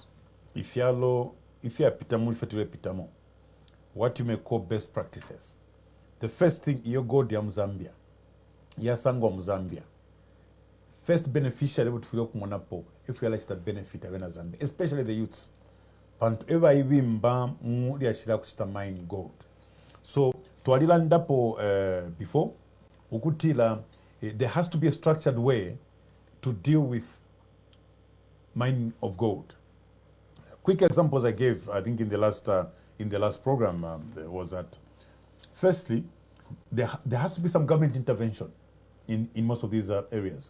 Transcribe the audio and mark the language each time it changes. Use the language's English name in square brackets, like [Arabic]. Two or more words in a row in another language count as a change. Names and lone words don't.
[English] If you are pitamo, if you are pitamo, what you may call best practices. The first thing, you go to Zambia. [Bemba] Yasango Zambia. [English] First beneficiary would feel kumonapo if you realize the benefit of Zambia, especially the youths. [Bemba] Pantueva ibimba mu liashira kuchita [English] mine gold. So twalilandapo before ukutila there has to be a structured way to deal with mining of gold. Quick examples I gave, I think in the last program, was that firstly, there has to be some government intervention in most of these areas.